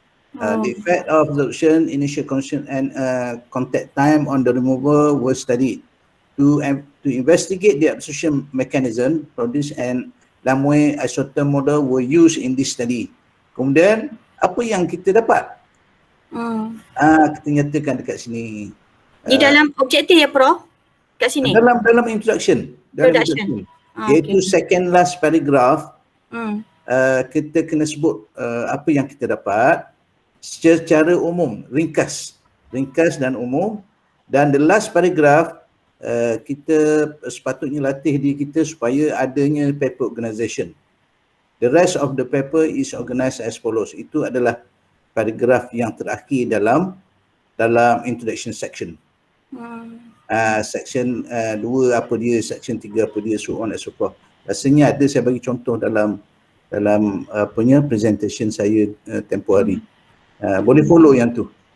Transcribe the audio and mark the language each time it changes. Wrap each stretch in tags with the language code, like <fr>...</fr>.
<en>The effect of absorption, initial condition and contact time on the remover were studied to investigate the absorption mechanism produced and Lamoille isotherm model were used in this study.</en> <ms>Kemudian apa yang kita dapat? Kita nyatakan dekat sini. Di dalam objektif ya Prof? Kat sini? Dalam introduction. Iaitu</ms> <en>second last paragraph.</en> <ms>Kita kena sebut apa yang kita dapat secara umum, ringkas dan umum. Dan</ms> <en>the last paragraph</en> <ms>kita sepatutnya latih diri kita supaya adanya paper organisation.</ms> <en>The rest of the paper is organized as follows.</en> <ms>Itu adalah paragraf yang terakhir dalam introduction section.</ms> <en>Section 2</en> <ms>apa dia,</ms> <en>section 3 apa dia, so on and so forth.</en> <ms>Rasanya ada, saya bagi contoh dalam punya presentation saya tempoh hari. Boleh follow yang tu.</ms>